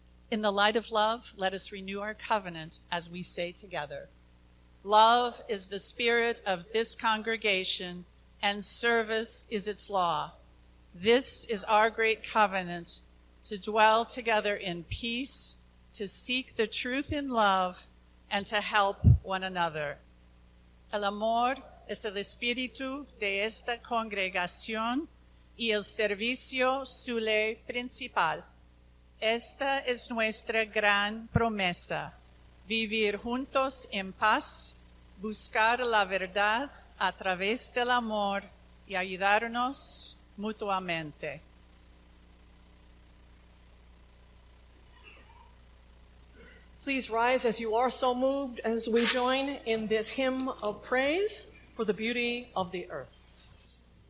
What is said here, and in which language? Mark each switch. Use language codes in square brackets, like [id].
[en] In the light of love, let us renew our covenant as we say together, love is the spirit of this congregation, and service is its law. This is our great covenant, to dwell together in peace, to seek the truth in love, and to help one another. [es] El amor es el espíritu de esta congregación y el servicio su ley principal. Esta es nuestra gran promesa, vivir juntos en paz, buscar la verdad a través del amor y ayudarnos mutuamente. [en] Please rise as you are so moved as we join in this hymn of praise for the beauty of the earth.